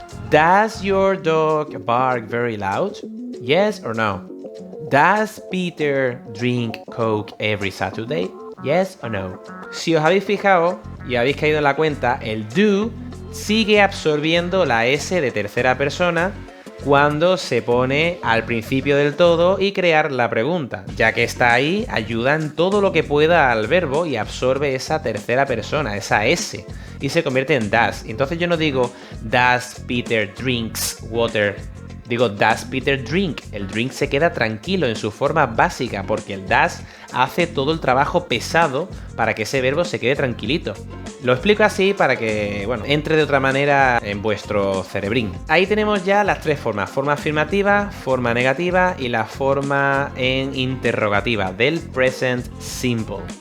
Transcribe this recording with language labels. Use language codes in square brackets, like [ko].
[en] Does your dog bark very loud? Yes or no? Does Peter drink Coke every Saturday? Yes or no? [es] Si os habéis fijado y habéis caído en la cuenta, el do sigue absorbiendo la S de tercera persona cuando se pone al principio del todo y crear la pregunta. Ya que está ahí, ayuda en todo lo que pueda al verbo y absorbe esa tercera persona, esa S, y se convierte en does. Entonces yo no digo [en] does Peter drinks water, [es] digo [en] does Peter drink. [es] El drink se queda tranquilo en su forma básica porque el does hace todo el trabajo pesado para que ese verbo se quede tranquilito. Lo explico así para que, bueno, entre de otra manera en vuestro cerebrín. Ahí tenemos ya las tres formas: forma afirmativa, forma negativa y la forma en interrogativa del present simple.